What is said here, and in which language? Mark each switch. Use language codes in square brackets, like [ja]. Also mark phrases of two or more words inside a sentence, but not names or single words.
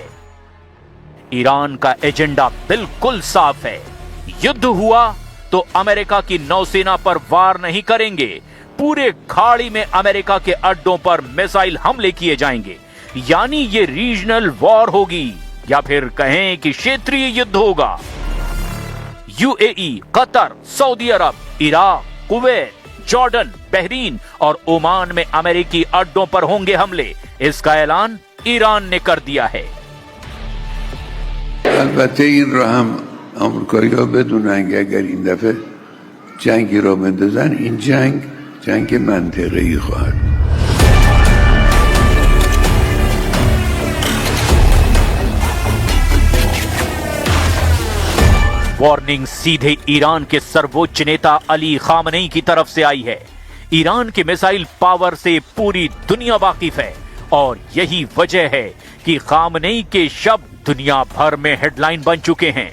[hi] ईरान का एजेंडा बिल्कुल साफ है, युद्ध हुआ तो अमेरिका की नौसेना पर वार नहीं करेंगे, पूरे खाड़ी में अमेरिका के अड्डों पर मिसाइल हमले किए जाएंगे, यानी ये [en] regional war [hi] होगी या फिर कहें कि क्षेत्रीय युद्ध होगा। यूएई, कतर, सऊदी अरब, इराक, कुवैत, जॉर्डन, बहरीन और ओमान में अमेरिकी अड्डों पर होंगे हमले, इसका ऐलान ईरान ने कर दिया है। [fa] البته این رو هم آمریکایی‌ها بدونن که اگر این دفعه جنگی رو بندازن این جنگ منطقه‌ای خواهد. [hi] वार्निंग सीधे ईरान के सर्वोच्च नेता अली खामनेई की तरफ से आई है। ईरान के [en] missile power [hi] से पूरी दुनिया वाकिफ है और यही वजह है कि खामनेई के शब्द दुनिया भर में हेडलाइन बन चुके हैं।